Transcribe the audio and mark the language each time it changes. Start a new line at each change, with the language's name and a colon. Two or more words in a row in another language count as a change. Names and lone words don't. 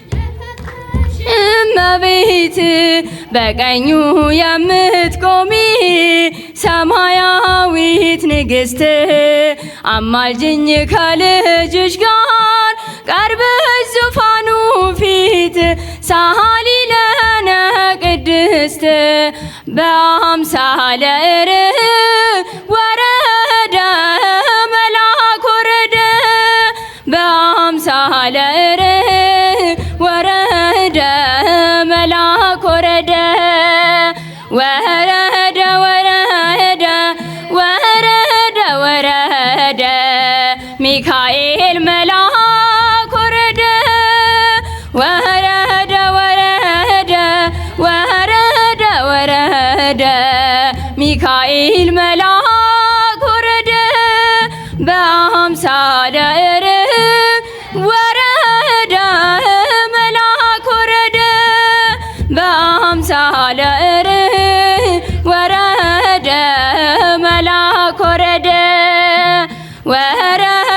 Amharic: እመቤት በቀኙ የምትቆሚ ሰማያዊት ንግሥት አማልጅኝ ከልጅሽ ጋር ቀርበሽ ዙፋኑ ፊት
Geez: ሳሊ ለነ ቅድስት
Amharic: በአምሳለ ወረደ መልአክ ወረደ በአምሳለ ወረደ መልአክ ወረደ ወረደ ወረደ ወረደ ወረደ ሚካኤል መልአክ ወረደ ወረደ ወረደ ወረደ ወረደ ሚካኤል መልአክ ወረደ በአምሳለ ወረደ መልአክ ወረደ በአምሳለ ወረደ መልአክ ወረደ ወረደ